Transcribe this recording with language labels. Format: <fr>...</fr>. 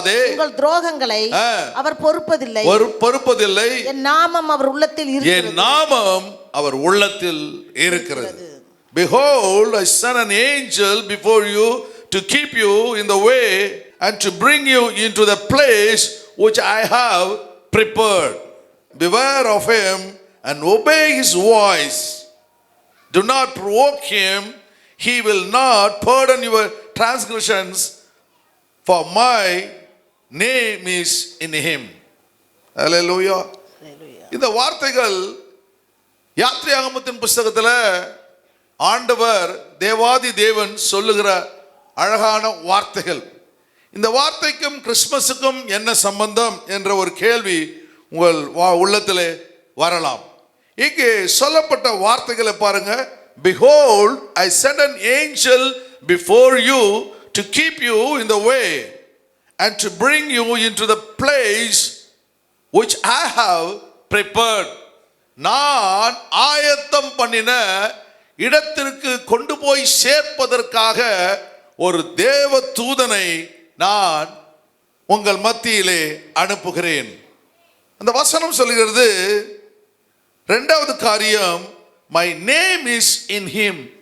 <ta>உங்கள் துரோகங்களை அவர் பொறுப்பதில்லை. என் நாமம் அவர் உள்ளத்தில் இருக்கிறது.</ta> <en>Behold, I send an angel before you to keep you in the way and to bring you into the place which I have prepared. Beware of him and obey his voice. Do not provoke him. He will not pardon your transgressions, for my name is in him. Hallelujah.</en> <ta>இந்த வார்த்தைகள் யாத்திராகமத்தின் புத்தகத்தில் ஆண்டவர் தேவாதி தேவன் சொல்லுகிற அழகான வார்த்தைகள். இந்த வார்த்தைக்கும் கிறிஸ்மஸுக்கும் என்ன சம்பந்தம் என்ற ஒரு கேள்வி உங்கள் உள்ளத்திலே வரலாம். இங்கே சொல்லப்பட்ட வார்த்தைகளை பாருங்க.</ta> <en>Behold, I send an angel before you to keep you in the way and to bring you into the place which I have prepared.</en> <ta>நான் ஆயத்தம் பண்ணின இடத்திற்கு கொண்டு போய் சேர்ப்பதற்காக ஒரு தேவ தூதனை நான் உங்கள் மத்தியிலே அனுப்புகிறேன். அந்த வசனம் சொல்லுகிறது, இரண்டாவது காரியம்,</ta> <en>my name is in him.</en>